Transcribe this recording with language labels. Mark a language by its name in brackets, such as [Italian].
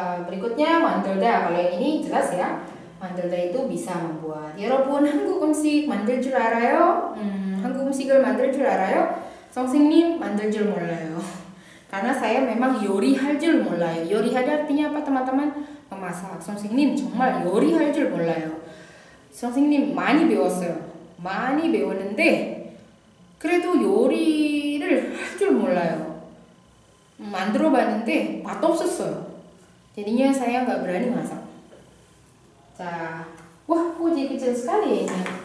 [Indonesian] Berikutnya 만들다. Kalau yang ini jelas ya, 만들다 itu bisa membuat. [Korean] 여러분 한국 음식 만들 줄 알아요? 한국 음식을 만들 줄 알아요? 선생님 만들 줄 몰라요. [Indonesian] Karena saya memang [Korean] 요리할 줄 몰라요. [Indonesian] 요리할 artinya apa teman-teman? Memasak. [Korean] 선생님 정말 요리할 줄 몰라요. 선생님 많이 배웠어요. 많이 배웠는데 그래도 요리를 할 줄 몰라요. 만들어 봤는데 맛없었어요. [Indonesian] jadinya saya nggak berani masak. Wah, kok jadi kecil sekali ya ini?